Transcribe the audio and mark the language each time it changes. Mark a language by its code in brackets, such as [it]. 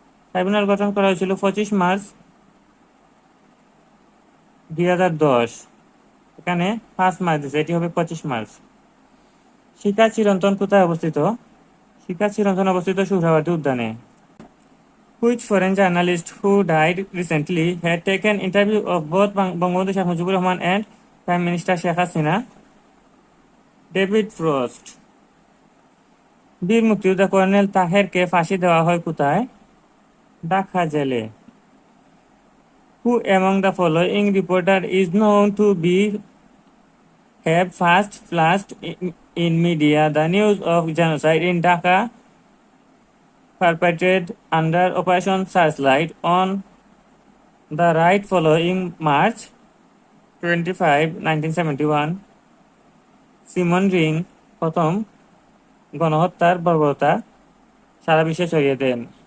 [bn] Tribunal গঠন করা হয়েছিল 25 মার্চ 2010। এখানে 5 মার্চ দিয়েছে, এটি হবে 25 মার্চ। শিখা চিরন্তন কোথায় অবস্থিত? শিখা চিরন্তন অবস্থিত সুহরাওয়ার্দী উদ্যানে। [en] Which foreign journalist who died recently had taken interview of both Bangabandhu Sheikh Mujibur Rahman and Prime Minister Sheikh Hasina? [bn] David frost. বীর মুক্তিযোদ্ধা কর্নেল তাহেরকে ফাঁসি দেওয়া হয় কোথায়? ঢাকা জেলে। [en] Who among the following reporter is known to be have first flashed in media the news of genocide in Dhaka perpetrated under Operation Searchlight on the right following March 25, 1971 [bn] Simon ring প্রথম গণহত্যার বর্বরতা সারা বিশ্বে ছড়িয়ে দেন।